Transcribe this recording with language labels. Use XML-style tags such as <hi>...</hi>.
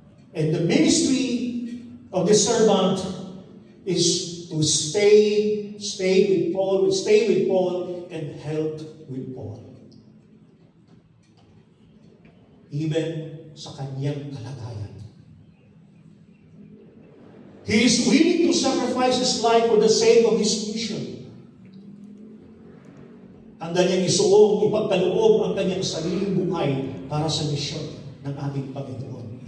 <en>And the ministry of the servant is to stay with Paul, and help with Paul.</en> <tl>Even sa kanyang kalagayan.</tl> <en>He is willing to sacrifice his life for the sake of his mission.</en> <tl>Handa niyang ipagkaloob ang kanyang sariling buhay para sa misyon ng ating Panginoon.</tl>